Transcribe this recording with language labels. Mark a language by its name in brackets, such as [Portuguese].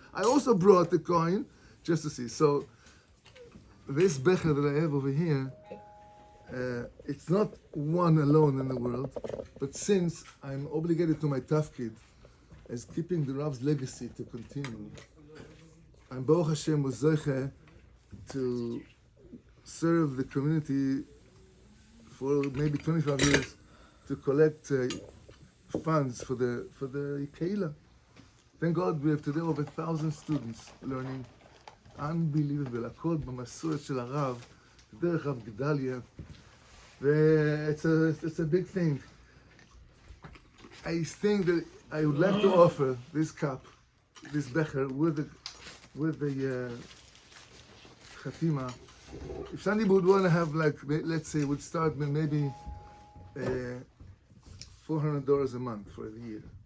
[English] I also brought the coin just to see. So this becher that I have over here, it's not one alone in the world, but since I'm obligated to my tafkid as keeping the Rav's legacy to continue, I'm Boruch Hashem was zeiche to serve the community for maybe 25 years to collect funds for the Keilah. Thank God we have today over 1,000 students learning. Unbelievable. [Hebrew] הכל במסורת של הרב, דרך רב גדליה. [English] It's a big thing. I think that I would like to offer this cup, this becher, with the chatima. If somebody would want to have, like, let's say, would start with maybe $400 a month for the year.